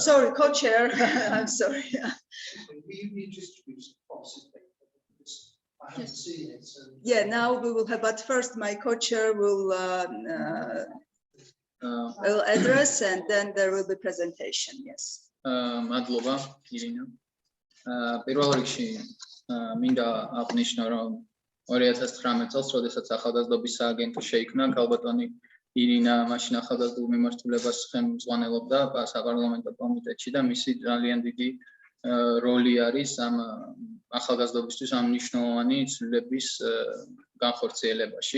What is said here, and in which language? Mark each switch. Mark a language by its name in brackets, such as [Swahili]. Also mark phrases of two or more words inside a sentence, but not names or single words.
[English] Sorry, co-chair. I'm sorry. We distribute policy paper. I haven't seen it. So. Yeah, now we will have, but first my co-chair will address, and then there will be presentation. Yes. Madloba, Irina. [Georgian] პირველ რიგში მინდა აღნიშნო, რომ 2019 წელს, როდესაც ახალგაზრდობის სააგენტო შეიქმნა, ქალბატონი ირინა მაშინ ახალგაზრდულ მიმართულებას ხელმძღვანელობდა საპარლამენტო კომიტეტში და მისი ძალიან დიდი როლი არის ამ ახალგაზრდობისთვის ამ მნიშვნელოვანი ცვლილების განხორციელებაში.